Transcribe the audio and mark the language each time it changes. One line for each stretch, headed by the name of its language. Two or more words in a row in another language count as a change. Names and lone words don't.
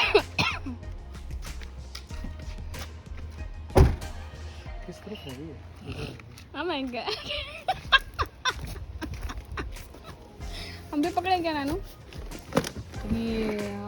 Hindi: किस तरफ है ये?
English: Oh my God.
Hindi: हम भी पकड़े क्या नानू? ये